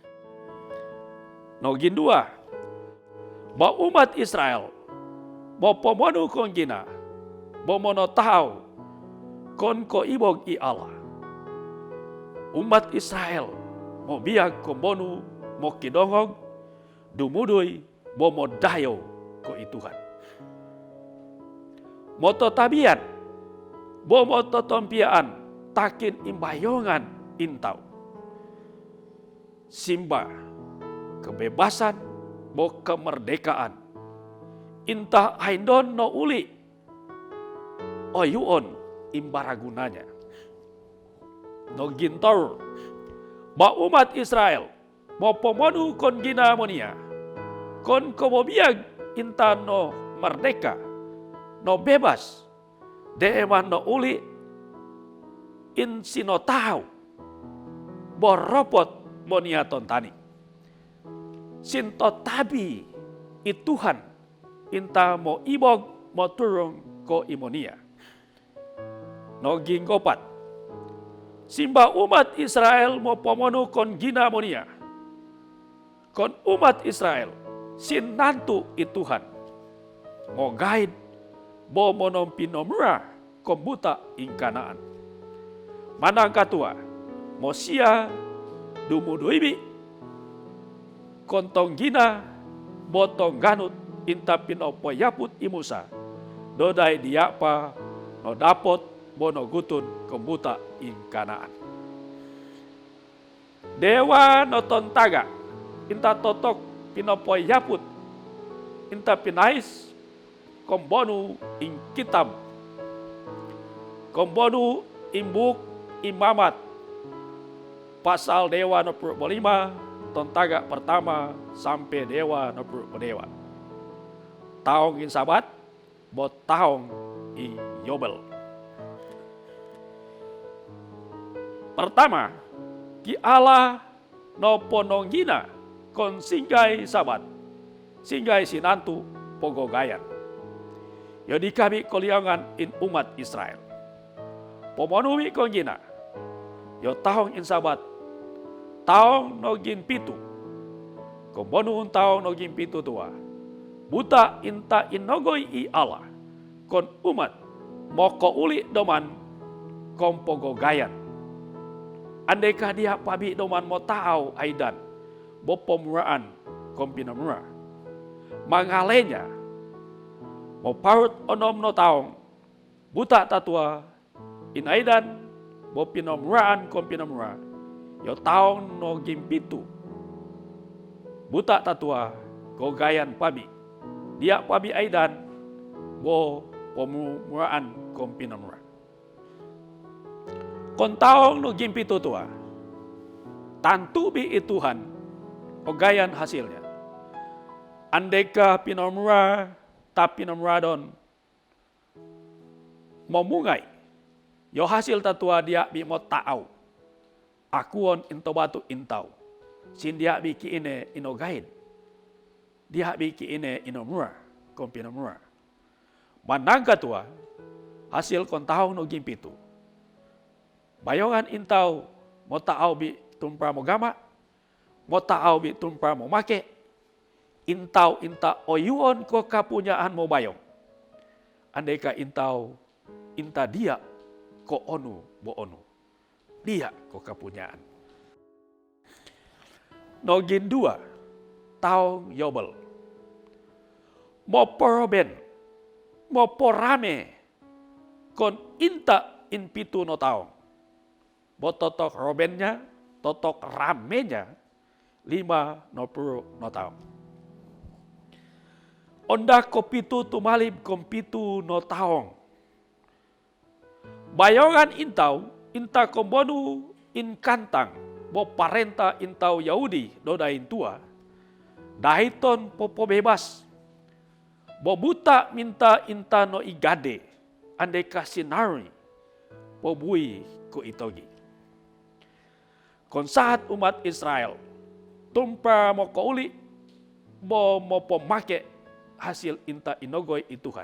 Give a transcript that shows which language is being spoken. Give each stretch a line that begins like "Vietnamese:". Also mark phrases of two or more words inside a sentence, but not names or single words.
Mongondow: Nogin dua, ba umat Israel bo pomonu kon gina bo monotau kon ko ibog i Allah. Umat Israel mo biag kombonu mo kidongog dumudoy bo modayo ko ituhan. Moto tabian bo moto tompiaan takin imbayongan intau. Simba kebebasan bo kemerdekaan. Intah aindon no uli oyuon imbaragunanya. No gintor ba umat Israel mo pomonu kon gina monia kon komobiag inta no merdeka no bebas deeman no uli in sinotau boropot monia tontani sinto tabi ituhan inta mo ibog mo turong ko imonia no ginggopat simba umat Israel mo pomonu kon gina monia kon umat Israel sinantu ituhan mo guide bo monom pinomra kombuta ing Kanaan. Manang katua mo sia dumuduibi kontong gina botong ganut inta pinopoyaput imusa dodai diapa no dapot bono gutun kombuta ing Kanaan. Dewa no tontaga inta totok pinopoyaput inta pinais kombonu ing kitab kombonu imbuk imamat pasal dewa no 25 tontaga
Indonesian: pertama sampai
Mongondow: dewa no 22. Taong in sabat bot taong i Yobel. Pertama, ki Allah no pononggina kon singgai sabat, singgai sinantu pogogayan. Yodi kami koliangan in umat Israel. Pomonumi kon gina, yo tahong in sabat, tahong no gin pitu, kombonuhun tahong no gin pitu tua. Buta inta inogoy i Allah, kon umat moko uli doman kom pogogayan. Andai dia pabi doman mo tau aidan bo pemuraan kompinamura mangalenya mo paut onom no taong buta tatua in aidan bo pinamuraan kompinamura yo taong no gimpitu buta tatua gogayan pabi dia pabi aidan bo pemuraan kompinamura. Kontaong no gimpito tua, tantubi ituhan, ogayan hasilnya. Andeka pinamura, tapi namuradon, memungay, yo hasil tatua dia bi mo taau, akuon intobatu intau, sin dia bi ki ine inogaid, dia bi ki ine inomura, kon pinamura. Manang katua, hasil kontaong no gimpito. Bayongan intau mo taaw bi tumpra mo gama, mo taaw bi tumpra mo make, intau inta oyuon ko kapunyaan mo bayong. Andai ka intau inta dia ko onu bo onu, dia ko kapunyaan. Nogin dua, taong Yobel. mo poroben, mo porame, kon inta in pitu no taong. Bo totok robennya, totok ramenya, 50 no taong. Onda ko pitu tumalib kom pitu no taong. Bayongan intau, inta kombonu in kantang, bo parenta intau Yahudi dodain tua, dahiton popo bebas, bo buta minta inta no igade, ande kasinari, bo bui ko itogi. Kon saat umat Israel, tumpa mo kauli, bo mo pemake hasil inta inogoy ituhan.